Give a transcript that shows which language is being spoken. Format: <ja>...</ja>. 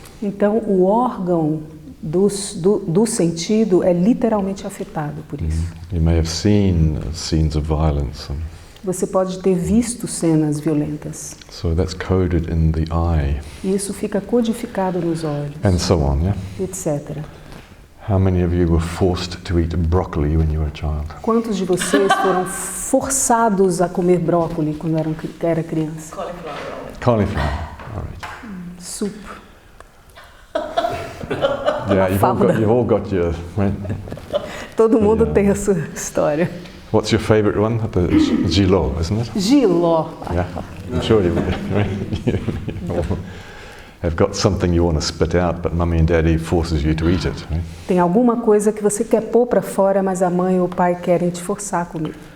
<pt>Então, o órgão do sentido é literalmente afetado por isso.</pt> <en>You may have seen scenes of violence.</en> <pt>Você pode ter visto cenas violentas.</pt> <en>So that's coded in the eye.</en> <pt>E isso fica codificado nos olhos,</pt> <en>And so on, yeah?</en> <pt>etc.</pt> <en>How many of you were forced to eat broccoli when you were a child?</en> <pt>Quantos de vocês foram forçados a comer brócolis quando era criança?</pt> <en>Cauliflower. All right. Soup. Yeah, you've all got your, right?</en> <pt>Todo mundo</pt> <en>Yeah.</en> <pt>tem a sua história.</pt> <en>What's your favorite one? The giló, isn't it?</en> <pt>Giló.</pt> <en>Yeah, I'm sure you all have got something you want to spit out, but mummy and daddy forces you to eat it, right?</en> <pt>Tem alguma coisa que você quer pôr para fora, mas a mãe ou o pai querem te forçar a comer.</pt>